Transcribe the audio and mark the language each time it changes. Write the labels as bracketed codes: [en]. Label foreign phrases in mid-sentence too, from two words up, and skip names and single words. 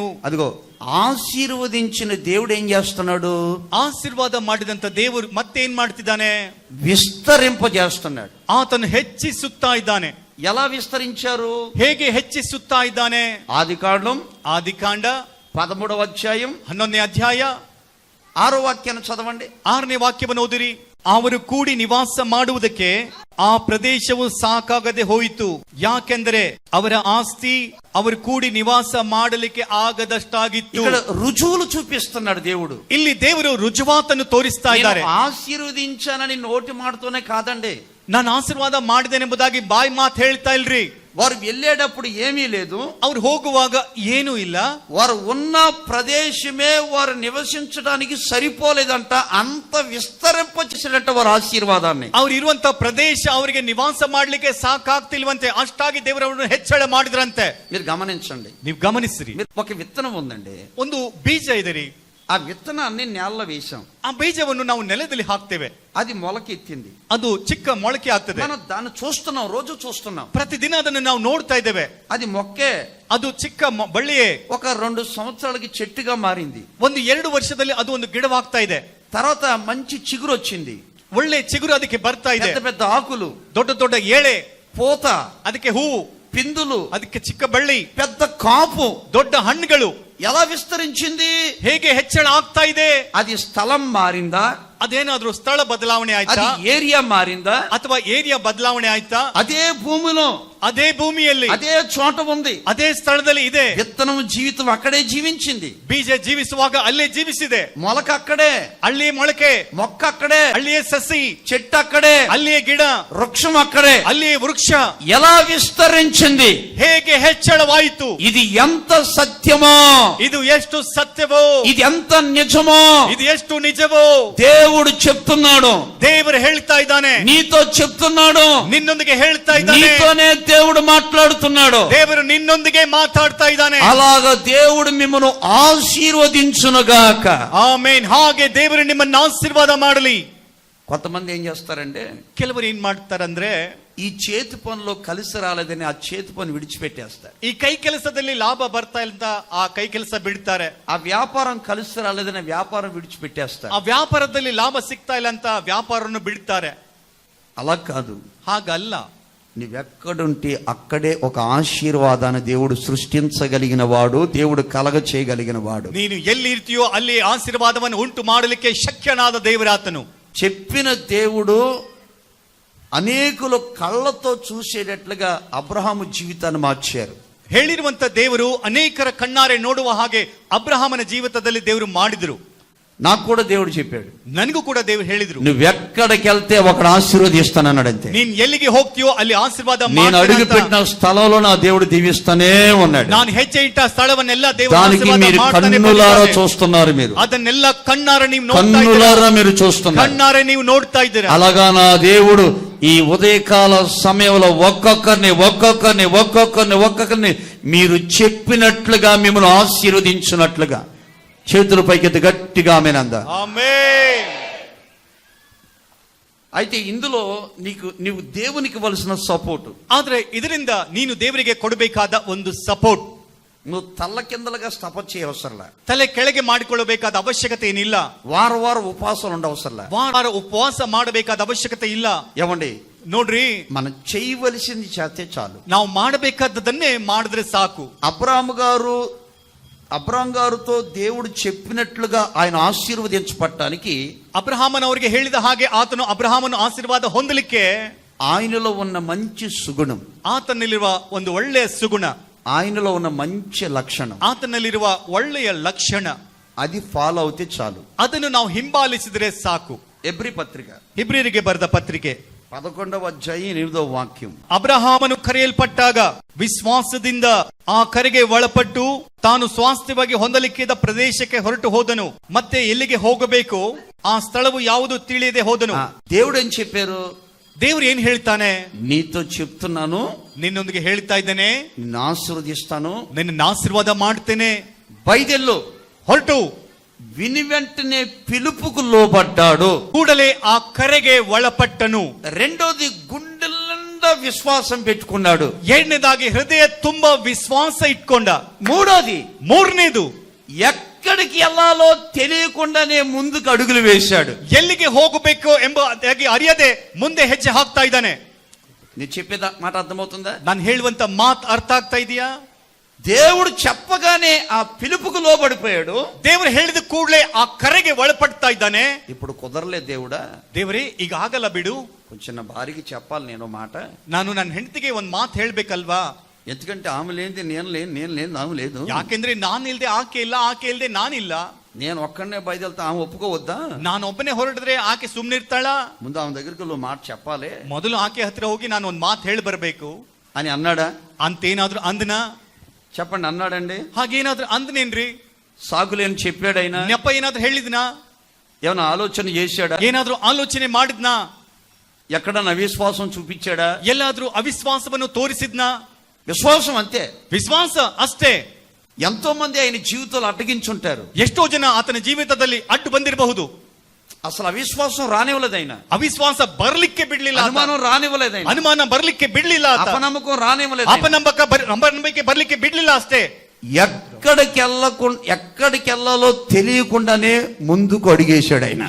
[te] అదిగో, ఆశీర్వదించిన దేవుడు ఏం చేస్తున్నాడు? [kn] ಆಶೀರ್ವಾದ ಮಾಡಿದಂತ ದೇವರು ಮತ್ತೇನ್ ಮಾಡ್ತಿದ್ದಾನೆ? [te] విస్తరింపజేస్తున్నాడు. [kn] ಆತನು ಹೆಚ್ಚಿಸುತ್ತಾ ಇದ್ದಾನೆ. [te] ఎలా విస్తరించారు? [kn] ಹೇಗೆ ಹೆಚ್ಚಿಸುತ್ತಾ ಇದ್ದಾನೆ? ಆದಿಕಾಂಡ [te] 13వ అధ్యాయం [kn] 11ನೇ ಅಧ್ಯಾಯ [te] 6వ వాక్యాన్ని చదవండి. [kn] 6ನೇ ವಾಕ್ಯವನ್ನು ಓದಿರಿ. ಅವರು ಕೂಡಿ ನಿವಾಸ ಮಾಡುವುದಕ್ಕೆ ಆ ಪ್ರದೇಶವು ಸಾಕಾಗದೆ ಹೋಯಿತು, ಯಾಕೆಂದರೆ ಅವರ ಆಸ್ತಿ ಅವರು ಕೂಡಿ ನಿವಾಸ ಮಾಡಲಿಕ್ಕೆ ಆಗದಷ್ಟಾಗಿತ್ತು. [te] ఇక్కడ రుజువులు చూపిస్తున్నాడు దేవుడు. [kn] ಇಲ್ಲಿ ದೇವರು ರುಜುವಾತನ್ನು ತೋರಿಸ್ತಾ ಇದ್ದಾರೆ. [te] ఆశీర్వదించానని నోటి మాటతోనే కాదండి, [kn] ನಾನು ಆಶೀರ್ವಾದ ಮಾಡಿದ್ದೇನೆಂಬುದಾಗಿ ಬಾಯಿ ಮಾತು ಹೇಳ್ತಾ ಇಲ್ರಿ. [te] వారు వెళ్ళేటప్పుడు ఏమీ లేదు, [kn] ಅವ್ರು ಹೋಗುವಾಗ ಏನೂ ಇಲ್ಲ. [te] వారు ఉన్న ప్రదేశమే వారు నివసించడానికి సరిపోలేదంట, అంత విస్తరింపచేసినట్టు వారు ఆశీర్వాదాన్ని. [kn] ಅವ್ರು ಇರುವಂತ ಪ್ರದೇಶ ಅವರಿಗೆ ನಿವಾಸ ಮಾಡ್ಲಿಕ್ಕೆ ಸಾಕಾಗ್ತಿಲ್ವಂತೆ, ಅಷ್ಟಾಗಿ ದೇವರನ್ನು ಹೆಚ್ಚಳ ಮಾಡಿದ್ರಂತೆ. [te] మీరు గమనించండి, [kn] ನೀವು ಗಮನಿಸ್ರಿ. [te] ఒక విత్తనం ఉందండి, [kn] ಒಂದು ಬೀಜ ಇದೆ ರೀ. [te] ఆ విత్తనాన్ని నేలలో వేశాం, [kn] ಆ ಬೀಜವನ್ನು ನಾವು ನೆಲದಲ್ಲಿ ಹಾಕ್ತೇವೆ, [te] అది మొలకెత్తింది, [kn] ಅದು ಚಿಕ್ಕ ಮೊಳಕೆ ಆಗ್ತದೆ. [te] మనం దాన్ని చూస్తున్నాం, రోజు చూస్తున్నాం, [kn] ಪ್ರತಿದಿನ ಅದನ್ನು ನಾವು ನೋಡ್ತಾ ಇದ್ದೇವೆ. [te] అది మొక్కే, [kn] ಅದು ಚಿಕ್ಕ ಬಳ್ಳಿಯೇ [te] ఒక 2 సంవత్సరాలకి చెట్టుగా మారింది. [kn] 1-2 ವರ್ಷದಲ್ಲಿ ಅದು ಒಂದು ಗಿಡವಾಗ್ತಾ ಇದೆ. [te] తర్వాత మంచి చిగురు వచ్చింది, [kn] ಒಳ್ಳೆ ಚಿಗುರು ಅದಕ್ಕೆ ಬರ್ತಾ ಇದೆ, [te] పెద్ద పెద్ద ఆకులు, [kn] ದೊಡ್ಡ ದೊಡ್ಡ ಎಳೆ, [te] పూత, [kn] ಅದಕ್ಕೆ ಹೂವು, [te] పిందులు, [kn] ಅದಕ್ಕೆ ಚಿಕ್ಕ ಬಳ್ಳಿ, [te] పెద్ద కాపు, [kn] ದೊಡ್ಡ ಹಣ್ಣುಗಳು. [te] ఎలా విస్తరించింది? [kn] ಹೇಗೆ ಹೆಚ್ಚಳ ಆಗ್ತಾ ಇದೆ? [te] అది స్థలం మారిందా? [kn] ಅದೇನಾದ್ರೂ ಸ್ಥಳ ಬದಲಾವಣೆ [te] అది [kn] ಆಯ್ತಾ [te] ఏరియా మారిందా, [kn] ಅಥವಾ ಏರಿಯಾ ಬದಲಾವಣೆ ಆಯ್ತಾ? [te] అదే భూమిలో [kn] ಅದೇ ಭೂಮಿಯಲ್ಲಿ [te] అదే చోట ఉంది. [kn] ಅದೇ ಸ್ಥಳದಲ್ಲಿ ಇದೆ. [te] విత్తనం జీవితం అక్కడే జీవించింది, [kn] ಬೀಜ ಜೀವಿಸುವಾಗ ಅಲ್ಲೇ ಜೀವಿಸಿದೆ. [te] మొలక అక్కడే, [kn] ಅಲ್ಲಿಯೇ ಮೊಳಕೆ, [te] మొక్క అక్కడే, [kn] ಅಲ್ಲಿಯೇ ಸಸಿ, [te] చెట్టు అక్కడే, [kn] ಅಲ್ಲಿಯೇ ಗಿಡ, [te] వృక్షం అక్కడే. [kn] ಅಲ್ಲಿಯೇ ವೃಕ್ಷ. [te] ఎలా విస్తరించింది, [kn] ಹೇಗೆ ಹೆಚ್ಚಳವಾಯಿತು? [te] ఇది ఎంత సత్యమో, [kn] ಇದು ಎಷ್ಟು ಸತ್ಯವೋ, [te] ఇది ఎంత నిజమో [kn] ಇದು ಎಷ್ಟು ನಿಜವೋ [te] దేవుడు చెప్తున్నాడు, [kn] ದೇವರು ಹೇಳ್ತಾ ಇದ್ದಾನೆ. [te] నీతో చెప్తున్నాడు, [kn] ನಿನ್ನೊಂದಿಗೆ ಹೇಳ್ತಾ ಇದ್ದಾನೆ. [te] నీతోనే దేవుడు మాట్లాడుతున్నాడు. [kn] ದೇವರು ನಿನ್ನೊಂದಿಗೆ ಮಾತಾಡ್ತಾ ಇದ್ದಾನೆ. [te] అలాగ దేవుడు మిమ్మల్ని ఆశీర్వదించునుగాక. [kn] ಆಮೇನ್. ಹಾಗೆ ದೇವರು ನಿಮ್ಮನ್ನ ಆಶೀರ್ವಾದ ಮಾಡಲಿ. [te] కొంతమంది ఏం చేస్తారంటే, [kn] ಕೆಲವರು ಏನ್ ಮಾಡ್ತಾರಂದ್ರೆ, [te] ఈ చేతి పనిలో కలిసి రాలేదని ఆ చేతి పని విడిచిపెట్టేస్తారు. [kn] ಈ ಕೈ ಕೆಲಸದಲ್ಲಿ ಲಾಭ ಬರ್ತಾ ಇಲ್ಲ ಆ ಕೈ ಕೆಲಸ ಬಿಡ್ತಾರೆ. [te] ఆ వ్యాపారం కలిసి రాలేదని వ్యాపారం విడిచిపెట్టేస్తారు. [kn] ಆ ವ್ಯಾಪಾರದಲ್ಲಿ ಲಾಭ ಸಿಗ್ತಾ ಇಲ್ಲ ಅಂತ ವ್ಯಾಪಾರವನ್ನು ಬಿಡ್ತಾರೆ. [te] అలా కాదు, [kn] ಹಾಗಲ್ಲ. [te] నువ్వెక్కడుంటే అక్కడే ఒక ఆశీర్వాదాన్ని దేవుడు సృష్టించగలిగిన వాడు, దేవుడు కలగ చేయగలిగిన వాడు. [kn] ನೀನು ಎಲ್ಲಿ ಇರ್ತೀಯೋ ಅಲ್ಲಿ ಆಶೀರ್ವಾದವನ್ನು ಉಂಟು ಮಾಡಲಿಕ್ಕೆ ಶಕ್ಯನಾದ ದೇವರಾತನು. [te] చెప్పిన దేవుడు అనేకులు కళ్ళతో చూసేటట్లుగా అబ్రహాము జీవితాన్ని మార్చారు. [kn] ಹೇಳಿರುವಂತ ದೇವರು అనేకರ ಕಣ್ಣಾರೆ ನೋಡುವ ಹಾಗೆ ಅಬ್ರಹಾಮನ ಜೀವಿತದಲ್ಲಿ ದೇವರು ಮಾಡಿದ್ರು. [te] నాకు కూడా దేవుడు చెప్పాడు, [kn] ನನಗೂ ಕೂಡ ದೇವರು ಹೇಳಿದ್ರು, [te] నువ్వెక్కడికి వెళ్తే ఒకడు ఆశీర్వదిస్తానన్నాడంతే. [kn] ನೀನ್ ಎಲ್ಲಿಗೆ ಹೋಗ್ತೀಯೋ ಅಲ್ಲಿ ಆಶೀರ್ವಾದ [te] నేను అడుగు పెట్టిన స్థలంలో నా దేవుడు దీవిస్తానే ఉన్నాడు. [kn] ನಾನು ಹೆಜ್ಜೆ ಇಟ್ಟ ಸ್ಥಳವನ್ನೆಲ್ಲ ದೇವರು [te] దానికి [kn] ಆಶೀರ್ವಾದ [te] మీరు [kn] ಮಾಡ್ತಾನೆ [te] కన్నులారా [kn] ಬಂದಿದ್ದಾನೆ. [te] చూస్తున్నారు, మీరు [kn] ಅದನ್ನೆಲ್ಲ కಣ್ಣాರೆ ನೀವು ನೋಡ್ತಾ ಇದ್ದೀರಾ. [te] కన్నులారా మీరు చూస్తున్నారు, [kn] కಣ್ಣాರೆ ನೀವು ನೋಡ್ತಾ ಇದ್ದೀರಾ. [te] అలాగా నా దేవుడు ఈ ఉదయకాల సమయంలో ఒక్కొక్కరిని మీరు చెప్పినట్లుగా మిమ్మల్ని ఆశీర్వదించినట్లుగా చేతుల పైకెత్తి గట్టిగా ఆమేనందా. ఆమేన్. అయితే ఇందులో నీవు దేవునికి ఇవ్వాల్సిన సపోర్ట్, [kn] ಆದ್ರೆ ಇದರಿಂದ ನೀನು ದೇವರಿಗೆ ಕೊಡಬೇಕಾದ ಒಂದು ಸಪೋರ್ಟ್. [te] నువ్వు తల్ల కిందలుగా సపోర్ట్ చేయవసరంలా, [kn] ತಲೆ ಕೆಳಗೆ ಮಾಡಿಕೊಳ್ಳಬೇಕಾದ ಅವಶ್ಯಕತೆ ಏನಿಲ್ಲ. [te] వారం ఉపవాసాలు ఉండవసరంలా, [kn] ವಾರ ಉಪವಾಸ ಮಾಡಬೇಕಾದ ಅವಶ್ಯಕತೆ ಇಲ್ಲ. [te] ఏమండి, [kn] ನೋಡ್ರಿ, [te] మనం చేయవలసింది చేస్తే చాలు. [kn] ನಾವು ಮಾಡಬೇಕಾದದನ್ನೇ ಮಾಡಿದ್ರೆ ಸಾಕು. [te] అబ్రాహాము గారుతో దేవుడు చెప్పినట్లుగా ఆయన ఆశీర్వదించబడటానికి, [kn] ಅಬ್ರಹಾಮನವರಿಗೆ ಹೇಳಿದ ಹಾಗೆ ಆತನು ಅಬ್ರಹಾಮನು ಆಶೀರ್ವಾದ ಹೊಂದಲಿಕ್ಕೆ [te] ఆయనలో ఉన్న మంచి సుగుణం, [kn] ಆತನಲ್ಲಿರುವ ಒಂದು ಒಳ್ಳೆಯ ಸುಗುಣ, [te] ఆయనలో ఉన్న మంచి లక్షణం, [kn] ಆತನಲ್ಲಿರುವ ಒಳ್ಳೆಯ ಲಕ್ಷಣ, [te] అది ఫాలో అవుతే చాలు. [kn] ಅದನ್ನು ನಾವು ಹಿಂಬಾಲಿಸಿದ್ರೆ ಸಾಕು. [te] ఎబ్రీ పత్రిక [kn] ಇಬ್ರಿಯರಿಗೆ ಬರೆದ ಪತ್ರಿಕೆ [te] 11వ అధ్యాయం 8వ వాక్యం. [kn] ಅಬ್ರಹಾಮನು ಕರೆಯಲ್ಪಟ್ಟಾಗ ವಿಶ್ವಾಸದಿಂದ ಆ ಕರೆಗೆ ಒಳಪಟ್ಟು ತಾನು ಸ್ವಾಸ್ಥ್ಯವಾಗಿ ಹೊಂದಲಿಕ್ಕಿದ್ದ ಪ್ರದೇಶಕ್ಕೆ ಹೊರಟು ಹೋದನು. ಮತ್ತೆ ಎಲ್ಲಿಗೆ ಹೋಗಬೇಕು ಆ ಸ್ಥಳವು ಯಾವುದು ತಿಳಿಯದೆ ಹೋದನು. [te] దేవుడు ఏం చెప్పారు? [kn] ದೇವ್ರು ಏನ್ ಹೇಳ್ತಾನೆ? [te] నీతో చెప్తున్నాను, [kn] ನಿನ್ನೊಂದಿಗೆ ಹೇಳ್ತಾ ಇದ್ದೇನೆ, [te] నిన్ను ఆశీర్వదిస్తాను, [kn] ನಿನ್ನ ಆಶೀರ್ವಾದ ಮಾಡ್ತೇನೆ. [te] బయదెల్లు. [kn] ಹೊರಟು [te] విని వెంటనే పిలుపుకు లోబడ్డాడు, [kn] ಕೂಡಲೇ ಆ ಕರೆಗೆ ಒಳಪಟ್ಟನು. [te] రెండోది గుండెల నిండా విశ్వాసం పెట్టుకున్నాడు, [kn] ಎರಡನೇದಾಗಿ ಹೃದಯ ತುಂಬಾ ವಿಶ್ವಾಸ ಇಟ್ಕೊಂಡ. ಮೂರನೇದು [te] ఎక్కడికి వెళ్ళాలో తెలియకుండానే ముందుకు అడుగులు వేశాడు. [kn] ಎಲ್ಲಿಗೆ ಹೋಗಬೇಕು ಎಂಬ ಅರಿಯದೆ ಮುಂದೆ ಹೆಜ್ಜೆ ಹಾಕ್ತಾ ಇದ್ದಾನೆ. [te] నేను చెప్పేದ మాట అర్థమవుతుందా? [kn] ನಾನು ಹೇಳುವಂತ ಮಾತು ಅರ್ಥ ಆಗ್ತಾ ಇದೆಯಾ? [te] దేవుడు చెప్పగానే ఆ పిలుపుకు లోబడిపోయాడు. [kn] ದೇವರು ಹೇಳಿದ ಕೂಡಲೇ ಆ ಕರೆಗೆ ಒಳಪಡ್ತಾ ಇದ್ದಾನೆ. [te] ఇప్పుడు కుదరలే దేవుడా, [kn] ದೇವರೇ ಈಗ ಆಗಲ್ಲ ಬಿಡು, [te] కొంచెం నా భార్యకి చెప్పాలి నేను మాట, [kn] ನಾನು ನನ್ನ ಹೆಂಡತಿಗೆ ಒಂದ್ ಮಾತು ಹೇಳ್ಬೇಕಲ್ವಾ. [te] ఎందుకంటే ఆమె లేనిది నేను లేని ఆమె లేదు. [kn] ಯಾಕೆಂದ್ರೆ ನಾನು ಇಲ್ದೆ ಆಕೆ ಇಲ್ಲ, ಆಕೆ ಇಲ್ದೆ ನಾನಿಲ್ಲ. [te] నేను ఒక్కడనే బయలుదేళ్తా, ఆమె ఒప్పుకోవద్దా? [kn] ನಾನು ಒಬ್ಬನೇ ಹೊರಡಿದ್ರೆ ಆಕೆ ಸುಮ್ನಿರ್ತಾಳ? [te] ముందు ఆమె దగ్గరికి నువ్వు మాట చెప్పాలి, [kn] ಮೊದಲು ಆಕೆ ಹತ್ರ ಹೋಗಿ ನಾನು ಒಂದ್ ಮಾತು ಹೇಳಿ ಬರ್ಬೇಕು [te] అని అన్నాడా? [kn] ಅಂತೇನಾದ್ರೂ ಅಂದನ? [te] చెప్పండి, అన్నాడండి? [kn] ಹಾಗೇನಾದ್ರೂ ಅಂದನೇನ್ರಿ? [te] సాగులేని చెప్పాడైనా? [kn] ನೆಪ ಏನಾದ್ರೂ ಹೇಳಿದ್ನಾ? [te] ఏమైనా ఆలోచన చేశాడా? [kn] ಏನಾದ್ರೂ ಆಲೋಚನೆ ಮಾಡಿದ್ನಾ? [te] ఎక్కడన్నా అవిశ్వాసం చూపించాడా? [kn] ಎಲ್ಲಾದ್ರೂ ಅವಿಶ್ವಾಸವನ್ನು ತೋರಿಸಿದ್ನಾ? [te] విశ్వాసం అంతే, [kn] ವಿಶ್ವಾಸ ಅಷ್ಟೇ. [te] ఎంతో మంది ఆయన జీవితాలు అడ్డగించుంటారు. [kn] ಎಷ್ಟೋ ಜನ ಆತನ ಜೀವಿತದಲ್ಲಿ ಅಡ್ಡು ಬಂದಿರಬಹುದು. [te] అసలు అవిశ్వాసం రానివ్వలేదు ఆయన, [kn] ಅವಿಶ್ವಾಸ ಬರ್ಲಿಕ್ಕೆ ಬಿಡ್ಲಿಲ್ಲ, [te] అనుమానం రానివ్వలేదు ఆయన, [kn] ಅನುಮಾನ ಬರ್ಲಿಕ್ಕೆ ಬಿಡ್ಲಿಲ್ಲ, [te] అపనమ్మకం రానివ్వలేదు, [kn] ಅಪನಂಬಿಕೆ ಬರ್ಲಿಕ್ಕೆ ಬಿಡ್ಲಿಲ್ಲ ಅಷ್ಟೇ. [te] ఎక్కడికి వెళ్ళాలో తెలియకుండానే ముందుకు అడిగేశాడు ఆయన.